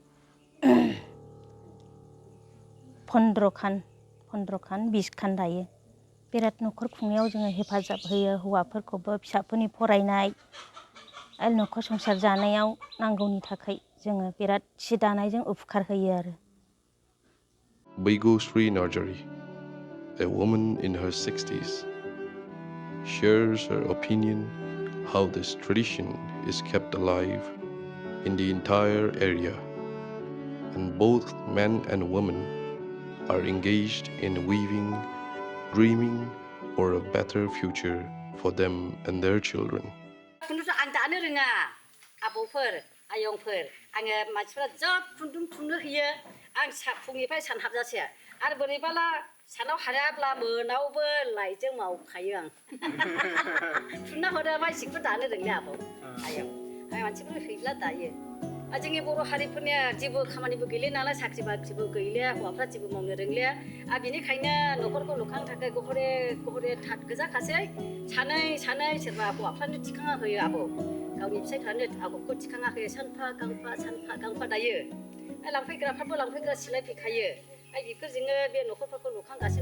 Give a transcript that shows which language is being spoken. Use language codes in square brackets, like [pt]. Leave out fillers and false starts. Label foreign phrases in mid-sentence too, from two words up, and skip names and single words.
[brx] 15 खान 20 खान दायो बिराद न'खर खुंनायाव जोङो हेफाजाब होयो हौवाफोरखौबो फिसाफोरनि फरायनाय आरो न'खर संसार जानायाव नांगौनि थाखाय जोङो बिराद सि दानायजों उपकार होयो आरो [en] Bodo Women, a woman in her 60s, shares her opinion how this tradition is kept alive in the entire area, and both men and women are engaged in weaving, dreaming for a better future for them and their children. [brx] आं दानो रोङा आबौफोर आयंफोर आङो मानसिफ्रा जोब खुन्दुं थुननो होयो आं फुंनिफ्राय सानहाबजासे आरो बोरैबाला सानाव हायाब्ला मोनावबो लाइटजों मावखायो आं थुनना हरो मानसिखौ दानो रोंला आबौ आयं आं मानसिफोर हैब्ला दायो जोंनि बर' हारिफोरनिया जेबो खामानिबो गैले नालाय साख्रि बाख्रिबो गैले हौवाफ्रा जेबो मावनो रोंले आरो बिनिखायनो न'खरखौ लुखांनो थाखाय गहरे गहरे थाट गोजाखासै सानै सोरबा हौवाफ्रानो थिखांना होयो आबौ गावनि फिसाइफ्रानो आगरखौ थिखांना होयो सानफा गांफा दायो लांफैग्राफ्राबो लांफैग्रा सिलायफैखायो बेफोरजोंनो बे न'खरफोरखौ लुखांगासिनो